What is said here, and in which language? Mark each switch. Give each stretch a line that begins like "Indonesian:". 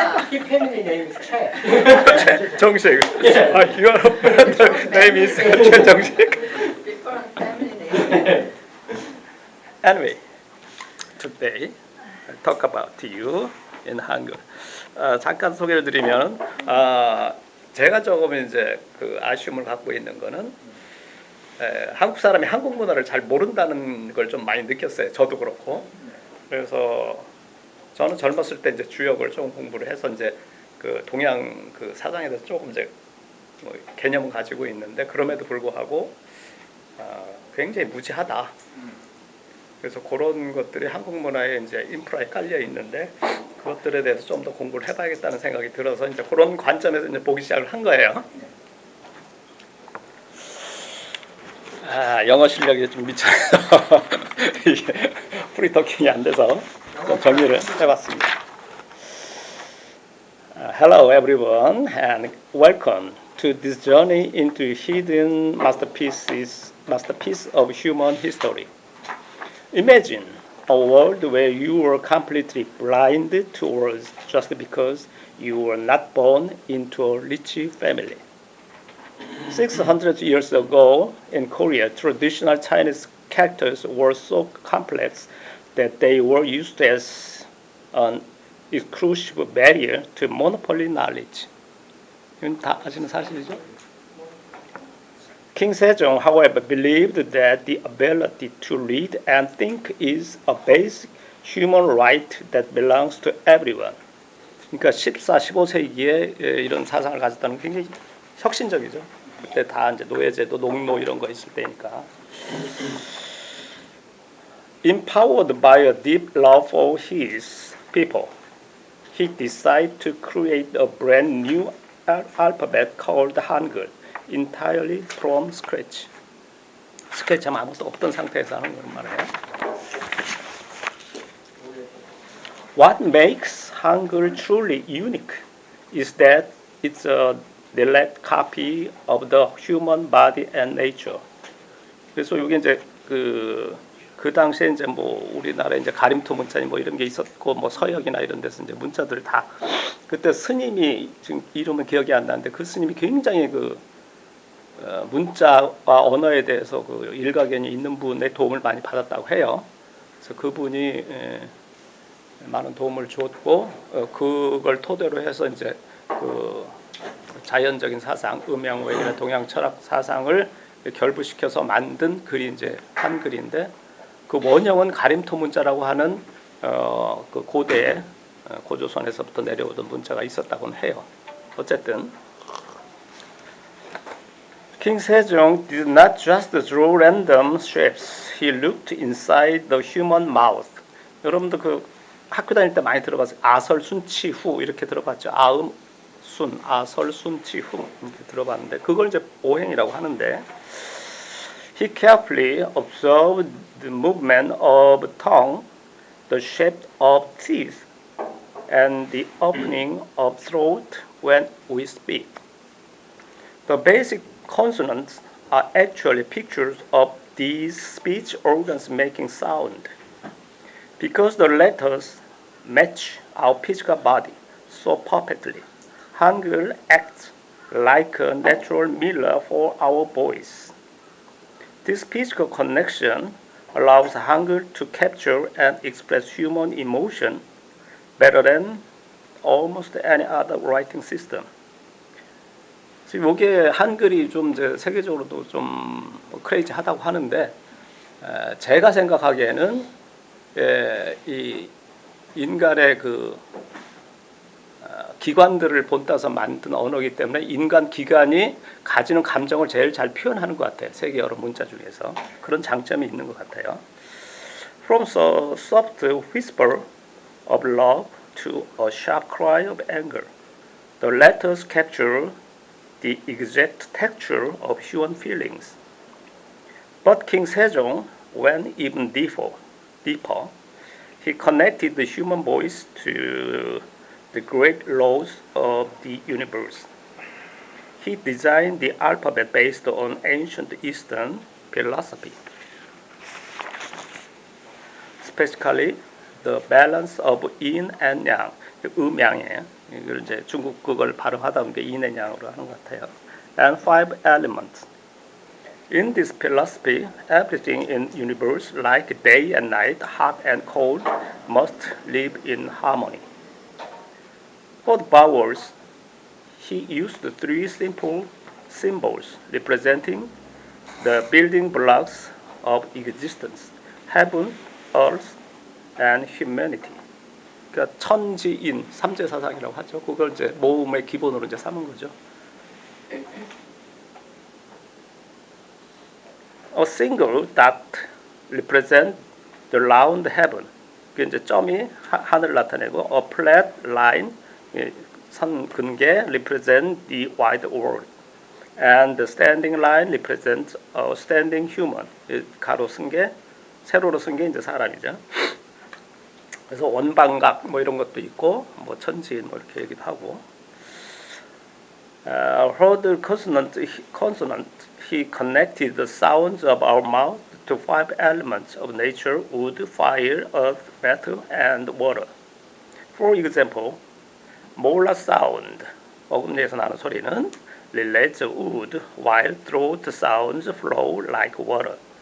English: His family name is Che.
Korean: 정식.
English: Your brother name is 최정식. Different family name. Anyway, today I talk about you in Hangul.
Korean: 잠깐 소개를 드리면 제가 조금 이제 그 아쉬움을 갖고 있는 거는 한국 사람이 한국 문화를 잘 모른다는 걸 좀 많이 느꼈어요. 저도 그렇고. 그래서 저는 젊었을 때 이제 주역을 좀 공부를 해서 이제 그 동양 그 사상에 대해서 조금 이제 뭐 개념을 가지고 있는데 그럼에도 불구하고 굉장히 무지하다. 그래서 그런 것들이 한국 문화에 이제 인프라에 깔려 있는데 그것들에 대해서 좀 더 공부를 해봐야겠다는 생각이 들어서 이제 그런 관점에서 이제 보기 시작을 한 거예요. 영어 실력이 좀 미쳐서 이게 프리토킹이 안 돼서 좀 정리를 해봤습니다.
English: Hello everyone and welcome to this journey into hidden masterpiece of human history. Imagine a world where you were completely blind to words just because you were not born into a rich family. 600 years ago in Korea, traditional Chinese characters were so complex that they were used as an exclusive barrier to monopoly knowledge.
Korean: 이건 다 아시는 사실이죠?
English: King Sejong, however, believed that the ability to read and think is a basic human right that belongs to everyone.
Korean: 그러니까 14, 15세기에 이런 사상을 가졌다는 게 굉장히 혁신적이죠. 그때 다 이제 노예제도, 농노 이런 거 있을 때니까.
English: Empowered by a deep love for his people, he decided to create a brand new alphabet called Hangul, entirely from scratch.
Korean: 스케치하면 아무것도 없던 상태에서 하는 걸 말해요.
English: What makes Hangul truly unique is that it's a direct copy of the human body and nature.
Korean: 그래서 이게 이제 그 당시에 이제 뭐 우리나라에 이제 가림토 문자니 뭐 이런 게 있었고 뭐 서역이나 이런 데서 이제 문자들 다 그때 스님이 지금 이름은 기억이 안 나는데 그 스님이 굉장히 문자와 언어에 대해서 그 일가견이 있는 분의 도움을 많이 받았다고 해요. 그래서 그분이 많은 도움을 줬고 그걸 토대로 해서 이제 그 자연적인 사상, 음양오행이나 동양 철학 사상을 결부시켜서 만든 글이 이제 한글인데 그 원형은 가림토 문자라고 하는 그 고대의 고조선에서부터 내려오던 문자가 있었다고는 해요. 어쨌든
English: King Sejong did not just draw random shapes. He looked inside the human mouth.
Korean: 여러분도 그 학교 다닐 때 많이 들어봤어요. 아설순치후 이렇게 들어봤죠. 아음순, 아설순치후 이렇게 들어봤는데 그걸 이제 오행이라고 하는데
English: He carefully observed the movement of tongue, the shape of teeth, and the opening of throat when we speak. The basic consonants are actually pictures of these speech organs making sound. Because the letters match our physical body so perfectly, Hangul acts like a natural mirror for our voice. This physical connection allows Hangul to capture and express human emotion better than almost any other writing system.
Korean: 지금 이게 한글이 좀 이제 세계적으로도 좀 크레이지하다고 하는데 제가 생각하기에는 이 인간의 그 기관들을 본따서 만든 언어이기 때문에 인간 기관이 가지는 감정을 제일 잘 표현하는 것 같아요. 세계 여러 문자 중에서 그런 장점이 있는 것 같아요.
English: From a soft whisper of love to a sharp cry of anger, the letters capture the exact texture of human feelings. But King Sejong went even deeper. He connected the human voice to the great laws of the universe. He designed the alphabet based on ancient Eastern philosophy, specifically the balance of yin and yang,
Korean: 음양이에요. 이걸 이제 중국 그걸 발음하다 보니까 yin and yang으로 하는 것 같아요.
English: And 5 elements. In this philosophy, everything in the universe, like day and night, hot and cold, must live in harmony. For the vowels, he used 3 simple symbols representing the building blocks of existence: heaven, earth, and humanity.
Korean: 그러니까 천지인 삼재사상이라고 하죠. 그걸 이제 모음의 기본으로 이제 삼은 거죠.
English: A single dot represents the round heaven.
Korean: 그 이제 점이 하늘을 나타내고,
English: a flat line 선 근개 represents the wide world, and the standing line represents a standing human.
Korean: 가로 쓴 게 세로로 쓴 게 이제 사람이죠. 그래서 원방각 뭐 이런 것도 있고, 뭐 천지인 뭐 이렇게 얘기도 하고.
English: For the consonant, he connected the sounds of our mouth to 5 elements of nature: wood, fire, earth, metal, and water. For example, molar sound,
Korean: 어금니에서 나는 소리는
English: relates wood, while throat sounds flow like water.